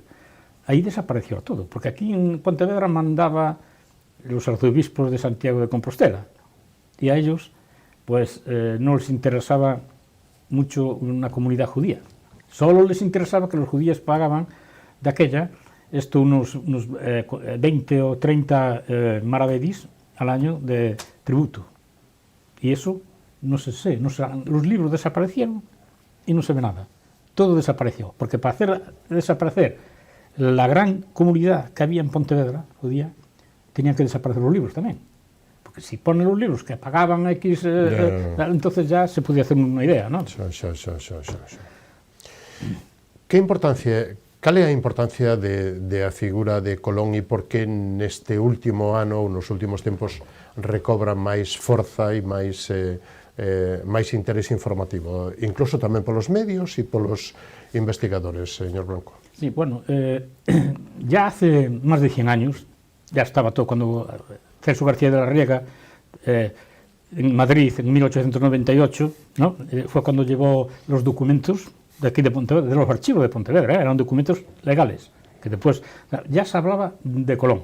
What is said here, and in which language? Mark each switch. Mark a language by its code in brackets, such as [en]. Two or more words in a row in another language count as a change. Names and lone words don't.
[es] ahí desapareció todo, porque aquí en Pontevedra mandaba los arzobispos de Santiago de Compostela, y a ellos pues no les interesaba mucho una comunidad judía, solo les interesaba que los judíos pagaban de aquella unos 20 o 30 maravedís al año de tributo, y eso no se sé, los libros desaparecieron y no se ve nada. Todo desapareció, porque para hacer desaparecer la gran comunidad que había en Pontevedra judía, tenían que desaparecer los libros también. Porque si ponen los libros que pagaban X, entonces ya se podía hacer una idea, ¿no? [gl] Cal é a importancia da figura de Colón e por que neste último ano ou nos últimos tempos recobra máis forza e máis interés informativo, incluso tamén polos medios e polos investigadores, señor Blanco? [es] Sí, bueno, ya hace más de 100 años, ya estaba todo cuando Celso García de la Riega, en Madrid, en 1898, ¿no? Fue cuando llevó los documentos de aquí de Pontevedra, de los archivos de Pontevedra, eran documentos legales, que después ya se hablaba de Colón.